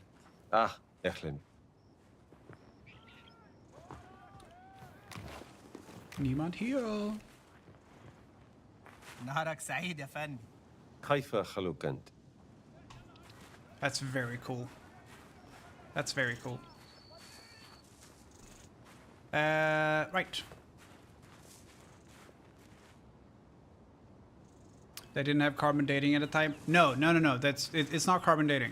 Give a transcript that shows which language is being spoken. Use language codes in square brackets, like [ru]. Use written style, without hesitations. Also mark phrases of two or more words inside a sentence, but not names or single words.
[ar] اهلا. [de] Niemand hier. [ar] نهارك سعيد يا فندم. كيف خلوك أنت؟ [en] That's very cool. That's very cool. Right. They didn't have carbon dating at the time. No. That's it's not carbon dating.